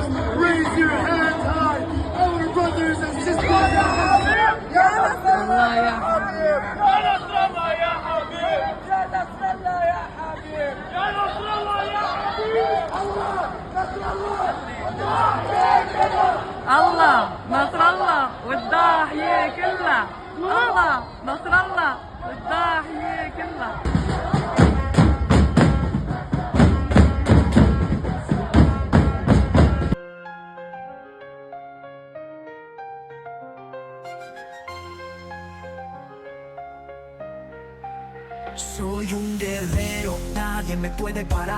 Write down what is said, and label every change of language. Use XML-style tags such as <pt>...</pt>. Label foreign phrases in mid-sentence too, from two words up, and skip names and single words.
<en>Raise your hands high. Our brothers and sisters.</en> <ar>الله نصر الله والضاحية كلها الله نصر الله والضاحية كلها.</ar> <es>Soy un guerrero, nadie me puede parar.</es>